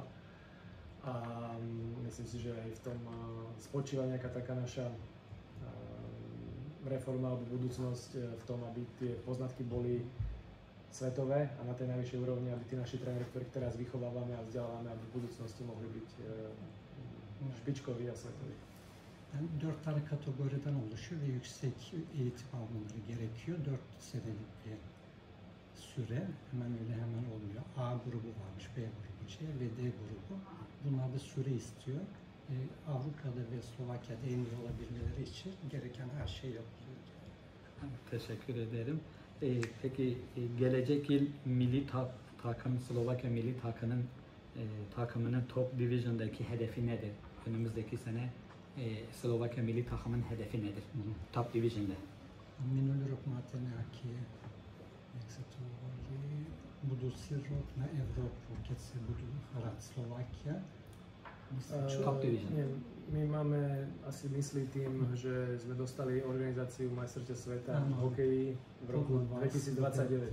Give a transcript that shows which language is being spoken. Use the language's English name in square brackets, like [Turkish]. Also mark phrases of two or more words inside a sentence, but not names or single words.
[Slovak] A myslím si, že aj v tom spočíva nejaká taká naša reforma alebo budúcnosť v tom, aby tie poznatky boli svetové a na tej najvyššej úrovni, aby tí naši tréneri, ktorých teraz vychovávame a vzdelávame, aby v budúcnosti mohli byť špičkoví a svetoví. [Turkish] Yani 4 tane kategoriden oluşuyor ve yüksek eğitim almaları gerekiyor. 4 senelik bir süre. Hemen öyle hemen olmuyor. A grubu varmış, B grubu, C ve D grubu. Bunlar da süre istiyor. Avrupa'da ve Slovakya'da en iyi olabilmeleri için gereken her şey yapılıyor. Teşekkür ederim. Peki gelecek yıl takım Slovakya milli takımının [English] top division'daki [Turkish] hedefi nedir? Önümüzdeki sene Slovakya milli takımın hedefi nedir? [English] Top division'da. [Slovak] Minulý rok máte nejaký, jak sa to hovorí, budúci rok na Európu, keď sa budú hrať Slovakia. [English] Top division. [Slovak] Nie, my máme asi myslí tým, že sme dostali organizáciu majstrovstiev sveta v hokeji v roku 2029.